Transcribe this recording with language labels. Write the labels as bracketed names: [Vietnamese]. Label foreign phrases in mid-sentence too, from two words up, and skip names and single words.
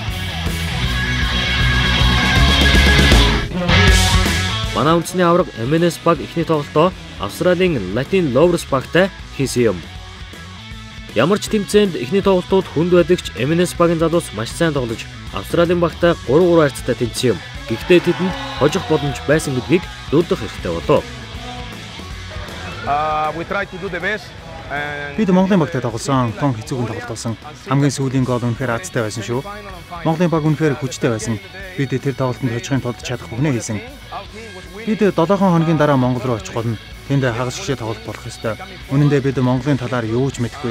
[Mongolian] Манай үндэсний авраг MNS баг эхний тоглолтоо Австралийн Latin Lovers багтай хийсэн юм. Ямар ч тэмцээнд эхний тоглолтууд хүнд байдагч MNS багийн залуус маш сайн тоглож Австралийн багтай 3-3 харьцаатай тэмцсэн юм. Гэхдээ тэдэнд хожих боломж байсан гэдгийг дурдах хэрэгтэй болов. [English] We try to do the best. [Mongolian] Бид Монголын багтай тоглосон, тун хэцүүхэн тоглолт болсон. Хамгийн сүүлийн гол үнэхээр азтай байсан шүү. Монголын баг үнэхээр хүчтэй байсан. Бид тэр тоглолтод хожихын тулд чадах бүхнээ хийсэн. Бид 7 хоногийн дараа Монгол руу очих болно. Тэнд хагас гişээ тоглох болох ёстой. Үнэн дээр бид Монголын талаар юу ч мэдэхгүй.